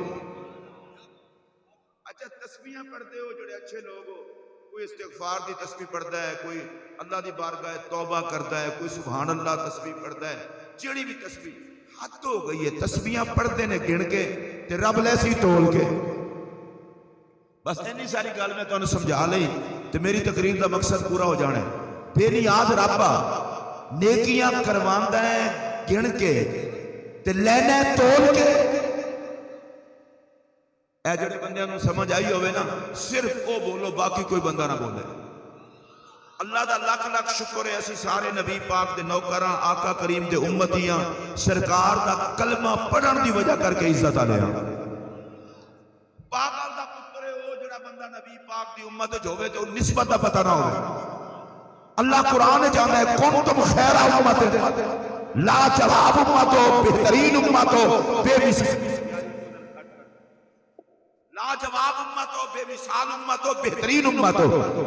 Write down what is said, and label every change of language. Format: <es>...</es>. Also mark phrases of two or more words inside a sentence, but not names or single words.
<pa>اچھا تسبیحاں پڑھتے ہو جڑے اچھے لوگ ہو، کوئی استغفار دی تسبیح پڑھتا ہے، کوئی اللہ دی بارگاہ توبہ کرتا ہے، کوئی سبحان اللہ تسبیح پڑھتا ہے، جڑی بھی تسبیح حد ہو گئی ہے، تسبیحاں پڑھتے نے گن کے تے رب لیسی تول کے۔ بس اینی ساری گل میں تمہیں سمجھا لئی تے میری تقریر دا مقصد پورا ہو جانا ہے۔ بے نیاز رب نیکیاں کرواندا ہے گن کے تے لینا ہے تول کے۔ اے جڑے بندیاں نوں سمجھ آئی ہوئے نا، صرف وہ بولو، باقی کوئی بندہ نہ بولے۔ اللہ دا لاکھ لاکھ شکر ہے، اسی سارے نبی پاک دے نوکراں، آقا کریم دے امتیاں، سرکار دا کلمہ پڑھن دی وجہ کر کے عزت آ لیا۔ پاگل دا پتر ہے وہ جڑا بندہ نبی پاک دی امت جو ہوئے تو نسبت دا پتہ نہ ہوئے۔ اللہ قرآن جانا ہے</pa> <ar>کنتم خیر امت،</ar> <pa>لا جواب امت ہو، بہترین امت ہو، بے مثال لا جواب امت ہو، بے مثال امت ہو، بہترین امت ہو۔</pa>